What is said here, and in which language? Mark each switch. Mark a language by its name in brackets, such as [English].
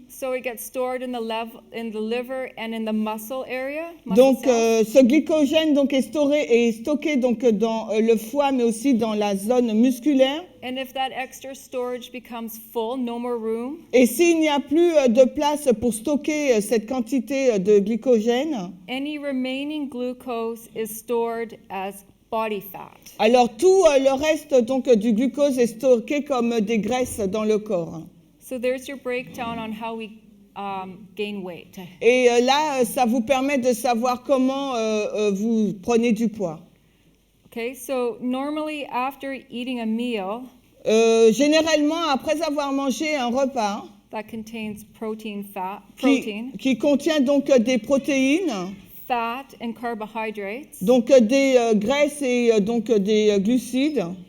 [English] so it gets stored in the liver and in the muscle area. [French] donc ce glycogène donc est stocké donc dans le foie mais aussi dans la zone musculaire. [English] And if that extra storage becomes full, no more room, [French] Et s'il n'y a plus de place pour stocker cette quantité de glycogène, [English] any remaining glucose is stored as body fat. [French] alors tout le reste donc du glucose est stocké comme des graisses dans le corps. [English] So there's your breakdown on how we gain weight. [French] Et là, ça vous permet de savoir comment vous prenez du poids. [English] Okay, so normally after eating a meal [French] Généralement, après avoir mangé un repas [English] that contains protein, [French] qui contient donc des protéines, [English] fat and carbohydrates, [French] donc des graisses et donc des glucides,